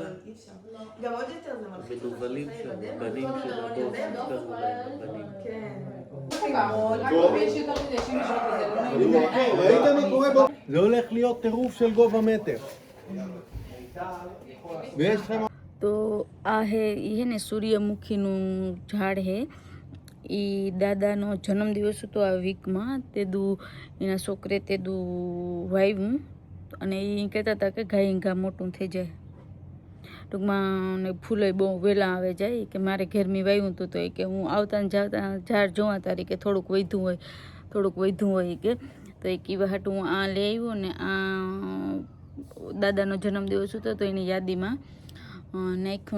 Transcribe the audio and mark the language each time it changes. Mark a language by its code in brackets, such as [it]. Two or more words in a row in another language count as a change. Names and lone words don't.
[he] גם עוד יותר זה מלחיץ אותך. מנוולים שם, בנים של הבוס, קראו להם הבנים. כן. ראית מה קורה בו? זה הולך להיות טירוף של גובה מטר. ויש לכם... [gu] તો આ હે ને સૂર્યમુખીનું ઝાડ હે. એ દાદાનો જન્મદિવસ હતો આ વીકમાં, તે દુ એના છોકરે તે દુ વાવ્યું અને એ કહેતા હતા કે ગાય ઘા મોટું થઈ જાય ટૂંકમાં, ને ફૂલે બહુ વહેલા આવે જાય કે મારે ઘેરમી વાવ્યું હતું તો એ કે હું આવતા ને જાતા ઝાડ જોવા તારી કે થોડુંક વધ્યું હોય કે, તો એ કીવા હાટું હું આ લઈ આવ્યો ને આ દાદાનો જન્મદિવસ હતો તો એની યાદીમાં નાખ્યું.